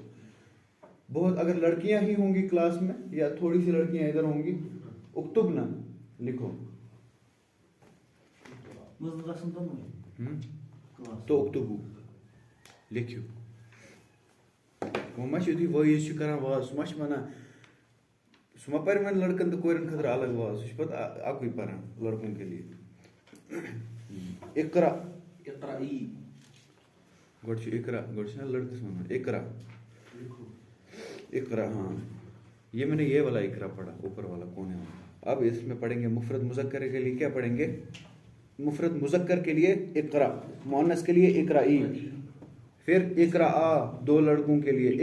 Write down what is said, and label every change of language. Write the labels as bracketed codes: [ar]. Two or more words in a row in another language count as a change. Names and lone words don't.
[ur] بہت اگر لڑکیاں ہی ہوں گی کلاس میں یا تھوڑی سی لڑکیاں ادھر ہوں گی اکتبنا لکھو. تو اکتبو لکھو. [ks] وہ مچھ یُتھُے وٲیِز چھُ کران واز سُہ ما چھُ وَنان سُہ ما پَرِ وۄنۍ لڑکن تہٕ کورٮ۪ن خٲطرٕ الگ واز سُہ چھُ پَتہٕ اَکُے پَران [ur] لڑکوں کے لیے. [ks] اقرا اقرأی. گۄڈٕ چھُ اقرا گۄڈٕ چھُ نا لڑکس وَنان [ar] اقرا اقرا. [ur] ہاں یہ میں نے یہ والا اقرا پڑھا اوپر والا کونے والا. اب اس میں پڑھیں گے مفرد مذکر کے لیے کیا پڑھیں گے؟ مفرد مذکر کے لیے اقرا. مؤنث کے لیے اقرائی. پھر اقرا 2 لڑکوں کے لیے.